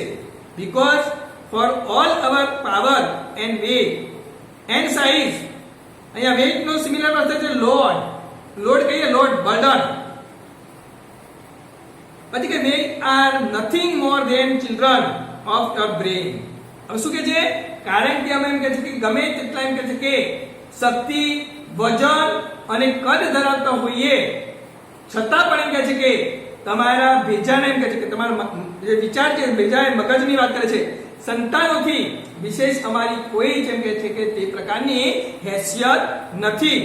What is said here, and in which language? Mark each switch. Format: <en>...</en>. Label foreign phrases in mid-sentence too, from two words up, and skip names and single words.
<en>because for all our power and weight and size,</en> <gu>અહીંયા weight નો સિમિલર અર્થ છે લોડ કહીએ burden. પછી કે</gu> <en>they are nothing more than children of your brain.</en> <gu>હવે શું કે છે, કારણ કે અમે એમ કે છે કે ગમે તેટલા એમ કે છે કે શક્તિ, વજન અને કદ ધરાવતા હોઈએ છતાં પણ એમ કે છે કે તમારા ભેજાના એમ કે છે કે તમારા જે વિચાર છે ભેજા મગજની વાત કરે છે, સંતાનોથી વિશેષ અમારી કોઈ જેમ કે છે કે તે પ્રકારની હેસિયત નથી.</gu>